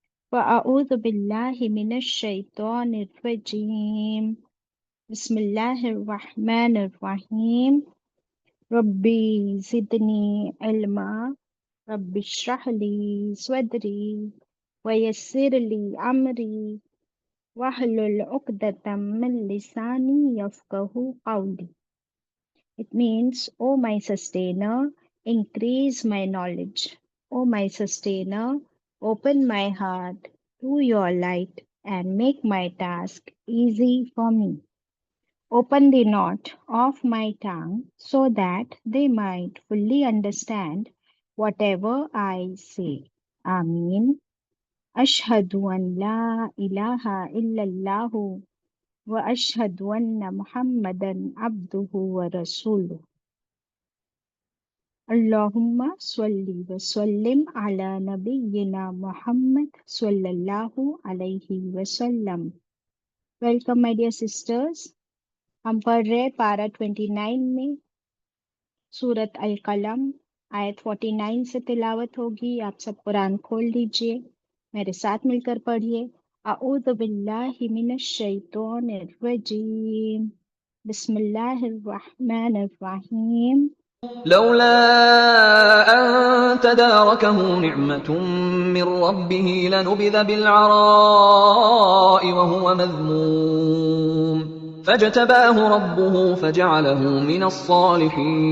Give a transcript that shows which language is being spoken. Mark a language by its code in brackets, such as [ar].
[ar] فاعوذ باللہ من الشیطان الرجیم، بسم اللہ الرحمن الرحیم۔ ربی زدنی علما، رب اشرح لی صدری ویسر لی امری وَاحْلُلْ عُقْدَةً مِّن لِّسَانِي يَفْقَهُوا قَوْلِي۔ [en] It means, O my sustainer, increase my knowledge. O my sustainer, open my heart to your light and make my task easy for me. Open the knot of my tongue so that they might fully understand whatever I say. Ameen. [ar] Ashhadu an la ilaha illallah وَأَشْهَدُ أَنَّ مُحَمَّدًا عَبْدُهُ وَرَسُولُهُ۔ اللہم صلی وسلم علی نبینا محمد صلی اللہ علیہ وسلم۔ [ur] Welcome my dear sisters, ہم پڑھ رہے پارہ 29 میں سورت القلم، آیت 49 سے تلاوت ہوگی۔ آپ سب قرآن کھول لیجئے، میرے ساتھ مل کر پڑھیے۔ [ar] اعوذ باللہ من الشیطان الرجیم، بسم اللہ الرحمن الرحیم۔ لولا أن تداركه نعمة من ربه لنبذ بالعراء وهو مذموم فاجتباه ربه فجعله من الصالحين